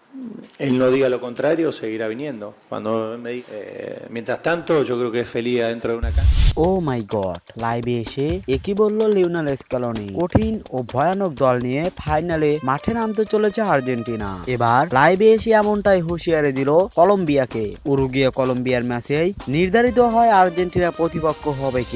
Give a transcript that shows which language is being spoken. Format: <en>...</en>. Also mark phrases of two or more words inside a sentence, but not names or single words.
<es>él no diga lo contrario, seguirá viniendo. Mientras tanto, yo creo que es feliz adentro de una cancha.</es> <en>Oh my god,</en> <bn>লাইভে এসে একই বলল লিওনেল স্ক্যালোনি। কঠিন ও ভয়ানক দল নিয়ে ফাইনালে মাঠে নামতে চলেছে আর্জেন্টিনা। এবার লাইভে এসে এমনটাই হুঁশিয়ারি দিল কলম্বিয়াকে। উরুগুয়ে কলম্বিয়ার ম্যাচেই নির্ধারিত হয় আর্জেন্টিনার প্রতিপক্ষ হবে কে।</bn>